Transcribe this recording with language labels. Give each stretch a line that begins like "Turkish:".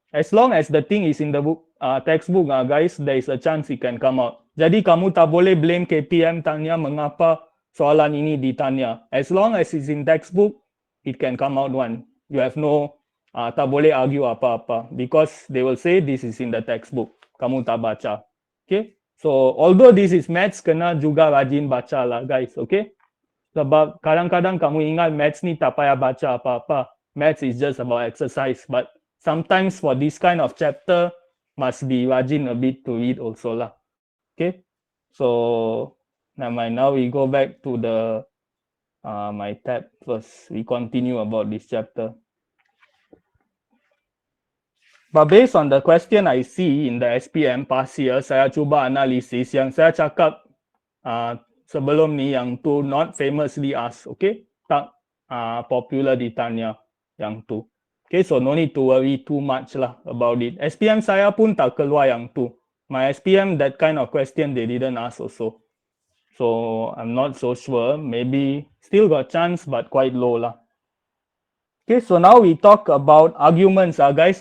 English: As long as the thing is in the book, textbook, guys, there is a chance it can come out.
Malay: Jadi kamu tak boleh blame KPM tanya mengapa soalan ini ditanya.
English: As long as it's in textbook, it can come out one. You have no,
Malay: tak boleh argue apa-apa
English: because they will say this is in the textbook.
Malay: Kamu tak baca.
English: Okay, so although this is maths,
Malay: kena juga rajin baca lah, guys. Okay. Sebab kadang-kadang kamu ingat maths ni tak payah baca apa-apa.
English: Maths is just about exercise. But sometimes for this kind of chapter, must be rajin a bit to read also lah. Okay. So, never mind. Now we go back to the my tab first. We continue about this chapter. But based on the question I see in the SPM past year,
Malay: saya cuba analisis yang saya cakap sebelum ni yang tu
English: not famously asked, okay?
Malay: Tak popular ditanya yang tu.
English: Okay, so no need to worry too much lah about it. SPM
Malay: saya pun tak keluar yang tu.
English: My SPM, that kind of question they didn't ask also. So I'm not so sure. Maybe still got chance but quite low lah. Okay, so now we talk about arguments, guys.